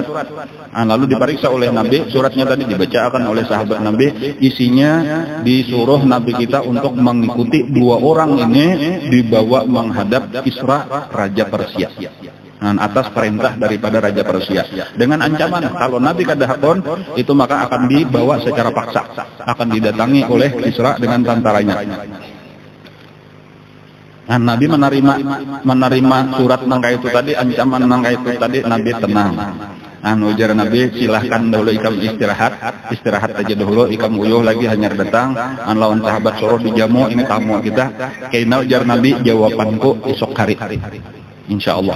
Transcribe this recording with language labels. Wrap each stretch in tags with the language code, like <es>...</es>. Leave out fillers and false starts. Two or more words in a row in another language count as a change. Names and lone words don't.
<id>Lalu diperiksa oleh Nabi, suratnya tadi dibacakan oleh sahabat Nabi, isinya disuruh Nabi kita untuk mengikuti 2 orang ini dibawa menghadap Kisra Raja Persia. Atas perintah daripada Raja Persia dengan ancaman kalau Nabi kadahakon itu maka akan dibawa secara paksa, akan didatangi oleh Kisra dengan tentaranya.</id> <bjn>Nabi menerima surat nangka itu tadi, ancaman nangka itu tadi, Nabi tenang. Ujar Nabi, silahkan dahulu ikam istirahat aja dahulu, ikam uyuh lagi hanya datang. Lawan sahabat suruh dijamu, ini tamu kita. Kaina ujar Nabi, jawabanku esok hari,</bjn> <ar>insya Allah.</ar>